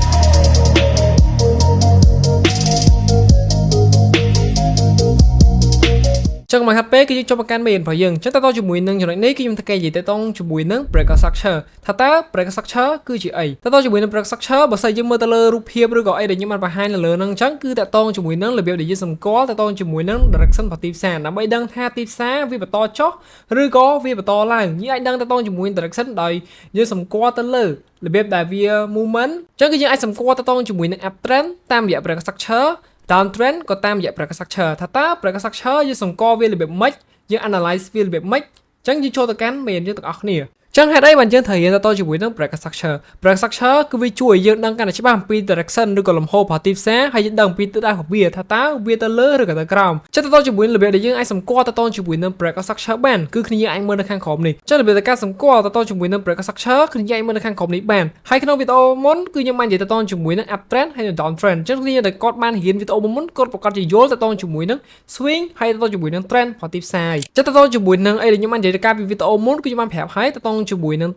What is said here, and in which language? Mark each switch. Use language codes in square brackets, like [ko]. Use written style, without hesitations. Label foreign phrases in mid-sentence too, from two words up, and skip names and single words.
[km] ចឹងមកហាត់ពេលគឺយើងចូលមកកាន់មេរៀនរបស់យើងចឹងតើតជាមួយនឹងចំណុចនេះគឺខ្ញុំធ្វើការនិយាយទៅជាមួយនឹង [en] breaker structure [km] ថាតើ [en] breaker structure [km] គឺជាអីតើជាមួយនឹង [en] breaker structure [km] បើសិនយើងមើលទៅលើរូបភាពឬក៏អីដែលខ្ញុំបានបង្ហាញនៅលើហ្នឹងចឹងគឺតើជាមួយនឹងរបៀបដែលយើងសម្គាល់តើជាមួយនឹង direction របស់ទីផ្សារដើម្បីដឹង ថាទីផ្សារវាបន្តចុះឬក៏វាបន្តឡើងយើងអាចដឹងតើជាមួយ direction ដោយយើងសម្គាល់ទៅលើរបៀបដែលវា movement ចឹងគឺយើងអាចសម្គាល់តើជាមួយនឹង uptrend តាមរយៈ [en] breaker structure down trend [km] ក៏តាមរយៈ [en] breaker structure [km] ថាតើ [en] breaker structure [km] យើងសម្គាល់វារបៀបម៉េចយើង analyze វារបៀបម៉េចអញ្ចឹងយើងចូលទៅកាន់មេរៀនយើងទាំងអស់គ្នាចឹងហេតុអីបានយើងត្រូវរៀនទៅជាមួយនឹង [en] breaker structure [km] គឺវាជួយយើងដឹងកាន់តែច្បាស់អំពី direction ឬក៏លំហូររបស់ទីផ្សារហើយយើងដឹងអំពីទិសដៅរបស់វាថាតើវាទៅលើឬក៏ទៅក្រោមចឹងទៅជាមួយនឹងរបៀបដែលយើងអាចសម្គាល់ទៅជាមួយនឹង [en] breaker structure [km] បានគឺគ្នាយើងអាចមើលនៅខាងក្រោមនេះចឹងរបៀបនៃការសម្គាល់ទៅជាមួយនឹង [en] breaker structure [km] គ្នាយើងអាចមើលនៅខាងក្រោមនេះបានហើយក្នុងវីដេអូមុនគឺខ្ញុំបាននិយាយទៅជាមួយនឹង [en] up trend [km] ហើយនិង [en] down trend [km] ចឹងគ្នាដែលគាត់បានរៀនវីដេអូមុនគាត់ប្រកាសជាយល់ទៅជាមួយនឹង swing ហើយទៅជាមួយនឹង trend របស់ទីផ្សារចឹងទៅជាមួយនឹងអីដែលខ្ញុំបាននិយាយទៅកាលពីវីដេអូមុនគឺខ្ញុំបានប្រាប់ហើយទៅជាមួយនឹង